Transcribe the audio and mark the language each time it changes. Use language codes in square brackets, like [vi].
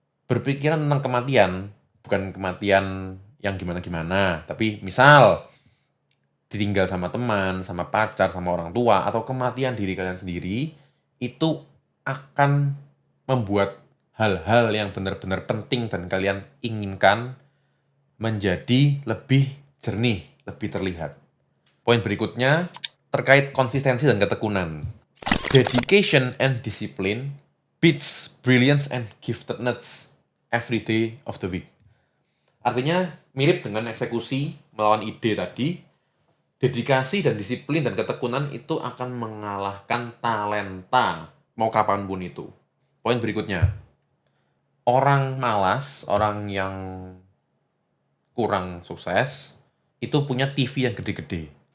[id] Berpikiran tentang kematian, bukan kematian yang gimana-gimana, tapi misal ditinggal sama teman, sama pacar, sama orang tua, atau kematian diri kalian sendiri, itu akan membuat hal-hal yang benar-benar penting dan kalian inginkan menjadi lebih jernih, lebih terlihat. Poin berikutnya, terkait konsistensi dan ketekunan. [en] Dedication and discipline beats brilliance and giftedness every day of the week. [id] Artinya, mirip dengan eksekusi melawan ide tadi, dedikasi dan disiplin dan ketekunan itu akan mengalahkan talenta, mau kapanpun itu. Poin berikutnya, orang malas, orang yang kurang sukses, itu punya TV yang gede-gede.